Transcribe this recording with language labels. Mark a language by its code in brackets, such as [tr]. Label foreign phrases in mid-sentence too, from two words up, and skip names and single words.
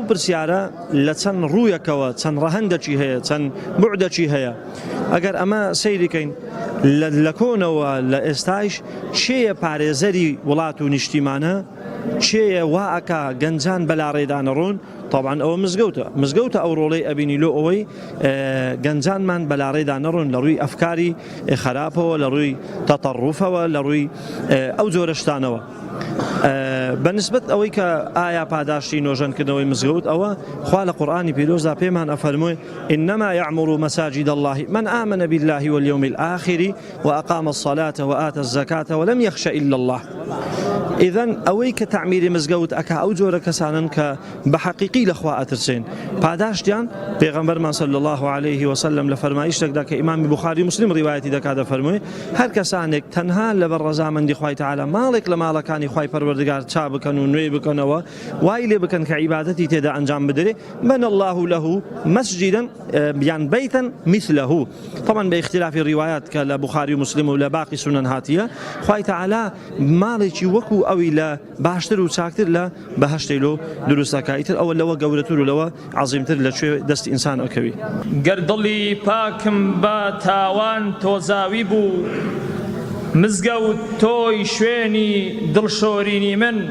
[ckb] پرسیارە لە چەند ڕوویەکەوە چەند ڕەهەندێکی هەیە چەند بوعدێکی هەیە ئەگەر ئەمە سەیریکەین لە کۆنەوە لە ئێستایش چێیە پارێزەری وڵات و نیشتیمانە چێیە واکە گەنجان بەلاڕێدانەڕۆن طبعا ئەوە مزگەوتە ئەو ڕۆڵەی ئەبینی لۆ ئەوەی گەنجانمان بەلاڕێدا نەڕۆن لە ڕووی ئەفکاری خراپەوە لە ڕووی تەتەڕوفەوە لە ڕووی ئەو جۆرە شتانەوە. بەنسبەت ئەوەی کە ئایا پاداشتی نۆژەنکردنەوەی مزگەوت ئەوە خوا لە قورئانی پیرۆزدا پێمان ئەفەرمووی [ar] إنما يعمر مساجد الله من آمن بالله واليوم الآخر وأقام الصلاة وآتى الزكاة ولم يخش إلا الله. [ckb] إذن ئەوەی کە تعمیری مزگەوت ئەکا ئەو جۆرە کەسانن کە بە حەقیقی لەخوا ئەترسێن پاداشتیان پێغەمبەرمان [ar] صلی الله عليه وسلم [ckb] لە فەرمایشتێکدا کە ئیمامی بوخاری مسلم ڕیوایەتی دەکات دەفەرمووی هەر کەسانێک تەنها لەبەر ڕەزامەندی خوای تەعالی ماڵێک لە ماڵەکانی خوای پەروەردگار چا بکەن و نوێ بکەنەوە وای لێ بکەن کە عیبادەتی تێدا ئەنجام بدرێ [ar] بنى الله له مسجدا [ckb] یان [ar] بەیتەن مثله. طبعا باختلاف الروايات [ckb] کە لە بوخاری و مسلم و لە باقی سنن هاتیە خوای تەعالی ماڵێکی وەکو ئەوی لە باشتر و چاکتر لە بەهەشتەی لۆ دروستەکایتر ئەوە لەوە گەورەتر و لەوە عەزیمتر لە کوێ دەستی ئینسان ئەکەوی. گەر دڵی پاکم بە تاوان تۆزاوی بوو مزگەوت تۆی شوێنی دڵشۆرینی من